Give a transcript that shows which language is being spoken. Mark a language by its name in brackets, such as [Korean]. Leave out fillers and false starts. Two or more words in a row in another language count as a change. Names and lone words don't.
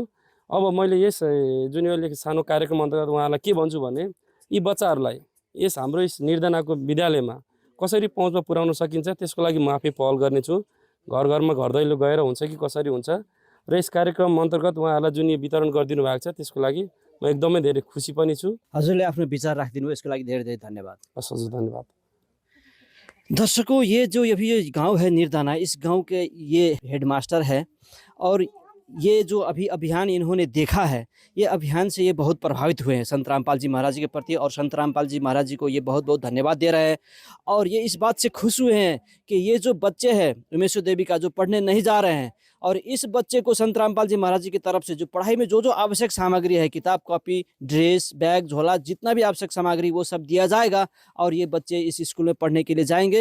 [Nepali] अब मैले यस जुन यो सानो कार्यक्रम अन्तर्गत उहाँहरूलाई के भन्छु भने, यी बच्चाहरूलाई यस हाम्रो यस निर्धनाको विद्यालयमा कसरी पहुँचमा पुर्याउन सकिन्छ त्यसको लागि म आफै पहल गर्नेछु। घर घरमा घर दैलो गएर हुन्छ कि कसरी हुन्छ, र यस कार्यक्रम अन्तर्गत उहाँहरूलाई जुन यो वितरण गरिदिनु भएको छ त्यसको लागि म एकदमै धेरै खुसी पनि छु। हजुरले आफ्नो विचार राखिदिनु, यसको लागि धेरै धेरै धन्यवाद। असज धन्यवाद। [Hindi] दर्शकों, ये जो अभी ये गांव है निर्दाना, इस गांव के ये हेडमास्टर है और ये जो अभी अभियान इन्होंने देखा है, ये अभियान से ये बहुत प्रभावित हुए हैं संत रामपाल जी महाराज के प्रति, और संत रामपाल जी महाराज जी को ये बहुत बहुत धन्यवाद दे रहे हैं। और ये इस बात से खुश हुए हैं कि ये जो बच्चे हैं उमेश्वर देवी का जो पढ़ने नहीं जा रहे हैं, और इस बच्चे को संत रामपाल जी महाराज जी की तरफ से जो पढ़ाई में जो जो आवश्यक सामग्री है, किताब कॉपी ड्रेस बैग झोला जितना भी आवश्यक सामग्री वो सब दिया जाएगा, और ये बच्चे इस स्कूल में पढ़ने के लिए जाएंगे।